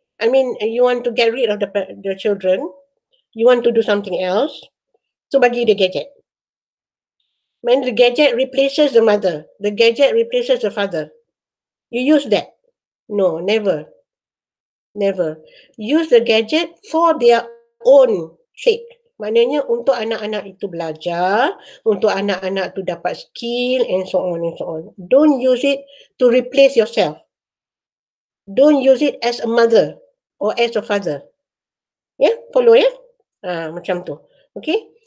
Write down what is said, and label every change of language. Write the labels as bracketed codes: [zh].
[en] I mean, you want to get rid of the children, you want to do something else, [ms] so bagi [en] the gadget. When the gadget replaces the mother, the gadget replaces the father, you use that? No, never. Never. Use the gadget for their own sake. [ms] Maknanya untuk anak-anak itu belajar, untuk anak-anak itu dapat skill and so on and so on. [en] Don't use it to replace yourself. Don't use it as a mother or as a father. Ya, follow ya? [ms] Macam tu. [en] Okay?